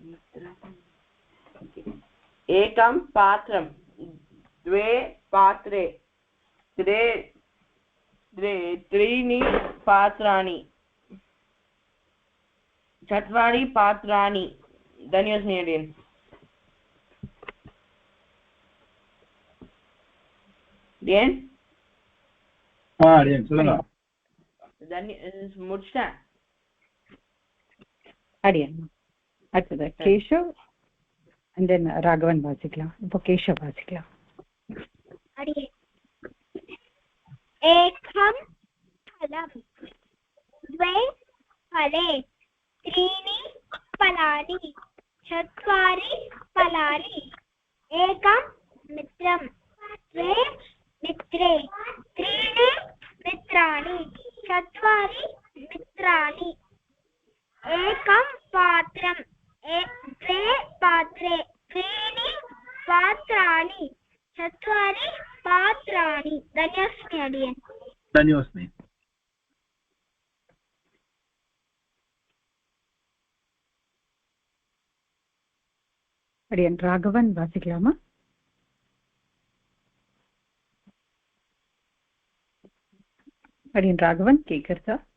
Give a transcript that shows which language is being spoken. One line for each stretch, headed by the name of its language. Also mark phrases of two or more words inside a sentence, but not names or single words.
Sanskrit: एकं पात्रं, 2 पात्रे, 3 पात्राणि, 4 पात्राणि. धन्यवाद अडियन्.
Tamil: அடியன் அடியன் சொல்லுங்க. முடிச்சிட்டேன் அடியன். அடுத்தது கேஷவ்
English: and then
Tamil: ராகவன் வாசிக்கலாம். இப்போ கேஷவ் வாசிக்கலாம்.
Sanskrit: அடியன். एकं फलम्, 2 फले, 3 फलानि, 4 फलानि. एकं मित्रं, 2 मित्रे, 3 मित्राणि, 4 मित्राणि. एकं पात्रं, 2 पात्रे, 3 पात्राणि, 4 पात्राणि. धन्यवाद अडियन्. धन्यवाद.
Tamil: அடியன் ராகவன் வாசிக்கலாமா? அடியன் ராகவன் கேக்குறதா?